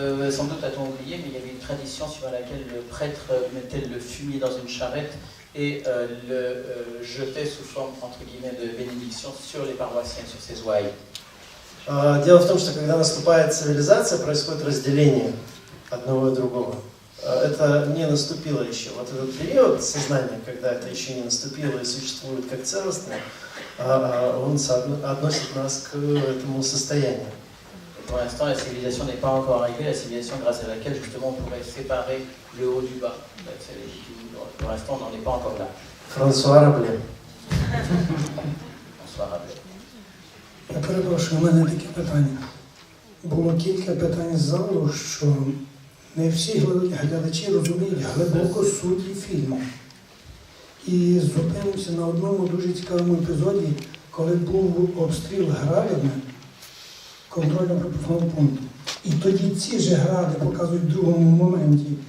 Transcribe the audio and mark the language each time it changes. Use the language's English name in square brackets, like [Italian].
[French] Sans doute a-t-on oublié, mais il y avait une tradition suivant laquelle le prêtre mettait le fumier dans une charrette et le jetait sous forme, entre guillemets, de bénédiction sur les paroissiens, sur ces ouailles. [Russian] Дело в том, что когда наступает цивилизация, происходит разделение одного и другого. Это не наступило еще. Вот этот период сознания, когда это еще не наступило и существует как целостное, он относит нас к этому состоянию. [French] Pour l'instant, la civilisation n'est pas encore arrivée, la civilisation grâce à laquelle justement on pourrait séparer le haut du bas. Pour l'instant, on n'en est pas encore là. [Russian] Франсуа Рабле. [French] François Rabelais. [Ukrainian] Я перепрошую, у мене таке питання. Було кілька питань з залу, що не всі глядачі розуміють глибоко суті фільму. І зупинимося на одному дуже цікавому епізоді, коли був обстріл градами контрольно-пропускного пункту. І тоді ці ж гради показують в другому моменті,